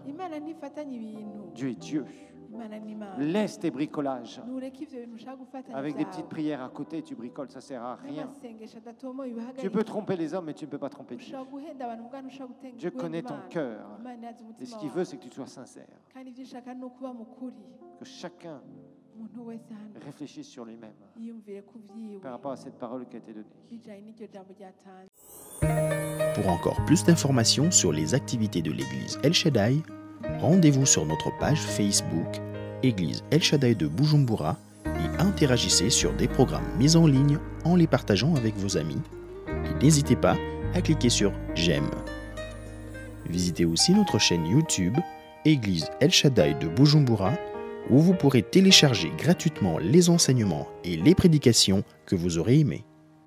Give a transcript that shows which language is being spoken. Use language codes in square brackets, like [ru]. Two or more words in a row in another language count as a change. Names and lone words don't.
[rn] imana ntifatanya ibintu [fr] Dieu est Dieu. [rn] imana ni imana [fr] Laisse tes bricolages. [rn] ntureke ivyo bintu ushaka gufatanya [fr] Avec des [rn] vyawe [fr] petites prières à côté, tu bricoles, ça sert à rien. [rn] n'amasengesho adatomoye [fr] Tu peux [rn] ibihagarika [fr] tromper les hommes, mais tu ne peux pas tromper Dieu. [rn] ushobora guhenda abantu mugana ushobora [fr] Dieu connaît ton cœur. [rn] imana yazi [fr] Et [rn] umutima [fr] ce qu'il [rn] wawe [fr] veut, c'est que tu sois sincère. [rn] kandi ivyo ishaka ni ukuba mukuri [fr] Que chacun [rn] umuntu wese hano [fr] réfléchisse sur lui-même [rn] yiyumvire ku vyiwe [fr] par rapport à cette parole qui a été donnée. [rn] bijanye n'iryo jambo ryatanzwe. [fr] Pour encore plus d'informations sur les activités de l'église El Shaddai, rendez-vous sur notre page Facebook Église El Shaddai de Bujumbura et interagissez sur des programmes mis en ligne en les partageant avec vos amis. Et n'hésitez pas à cliquer sur J'aime. Visitez aussi notre chaîne YouTube Église El Shaddai de Bujumbura où vous pourrez télécharger gratuitement les enseignements et les prédications que vous aurez aimés.